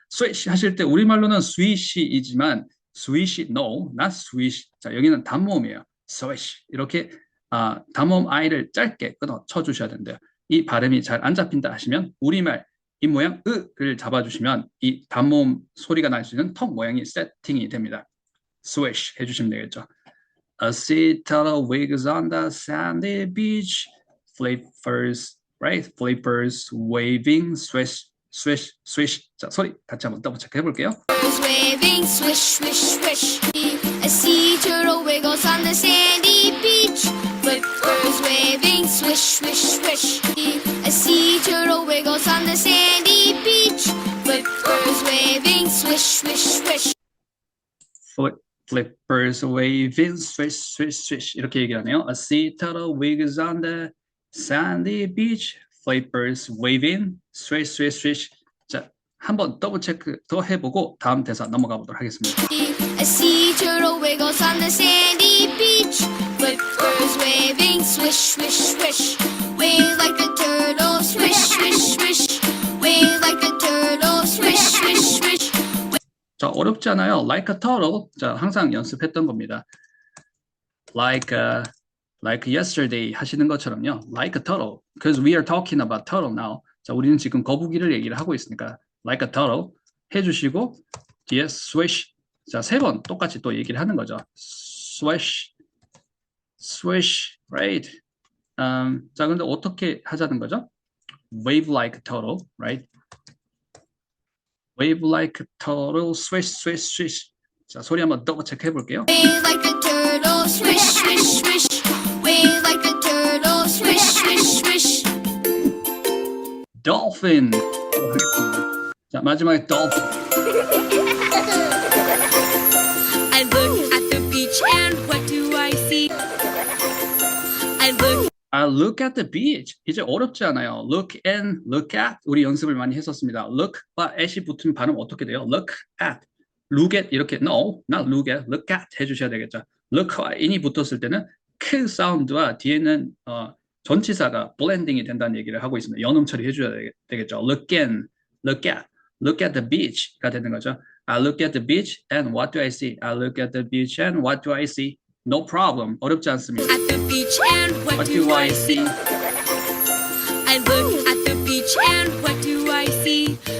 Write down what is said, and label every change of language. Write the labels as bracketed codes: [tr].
[en] swish [ko] 하실 때 우리말로는 [en] swish이지만 swish, no, not swish. [ko] 자, 여기는 단모음이에요. [en] swish. [ko] 이렇게 단모음 I를 짧게 끊어 쳐주셔야 된대요. 이 발음이 잘 안 잡힌다 하시면 우리말 입 모양 으를 잡아주시면 이 단모음 소리가 날 수 있는 턱 모양이 세팅이 됩니다. swish 해주시면 되겠죠. [en] A sea turtle wiggles on the sandy beach. Flippers, right? Flippers waving, swish, swish, swish. [ko] 자, 소리 같이 한번 더블 체크 해볼게요. [en] Flippers waving, swish, swish, swish. A sea turtle wiggles on the sandy beach. Flippers waving, swish, swish, swish. A sea turtle wiggles on the sandy beach. Flippers waving, swish, swish, swish. Flippers waving, swish, swish, swish. [ko] 이렇게 얘기하네요. [en] A sea turtle wiggles on the sandy beach. Flippers waving, swish, swish, swish. [ko] 자, 한번 더블 체크 더 해보고 다음 대사 넘어가 보도록 하겠습니다. [en] A sea turtle wiggles on the sandy beach. Flippers waving, swish, swish, swish. Wave like the turtle, swish, swish, swish. Wave like the turtle, swish, swish, swish. [ko] 자, 어렵지 않아요. [en] Like a turtle. [ko] 자, 항상 연습했던 겁니다. [en] Like yesterday [ko] 하시는 것처럼요. [en] Like a turtle. Because we are talking about turtle now. [ko] 자, 우리는 지금 거북이를 얘기를 하고 있으니까 like a turtle 해주시고 뒤에 swish. 자, 3번 똑같이 또 얘기를 하는 거죠. [en] swish, swish, right? [ko] 자, 근데 어떻게 하자는 거죠? [en] Wave like a turtle, right? Wave like a turtle, swish, swish, swish. [ko] 자, 소리 한번 더블 체크 해볼게요. [en] Wave like the turtle, swish, swish, swish. Wave like the turtle, swish, swish, swish. Dolphin. [ko] 자, 마지막에 dolphin. [en] I look at the beach and what do I see? I look at the beach. [ko] 이제 어렵지 않아요. [en] Look and look at. [ko] 우리 연습을 많이 했었습니다. Look과 at이 붙으면 발음 어떻게 돼요? [en] Look at. Look at 이렇게 no, not look at. [ko] Look at 해주셔야 되겠죠. Look와 in이 붙었을 때는 크 사운드와 뒤에는 전치사가 블렌딩이 된다는 얘기를 하고 있습니다. 연음 처리해줘야 되겠죠. [en] Look and look at. Look at the beach가 되는 거죠. I look at the beach and what do I see? I look at the beach and what do I see? No problem. [ko] 어렵지 않습니다. [en] At the beach and what do I see? I look at the beach and what do I see?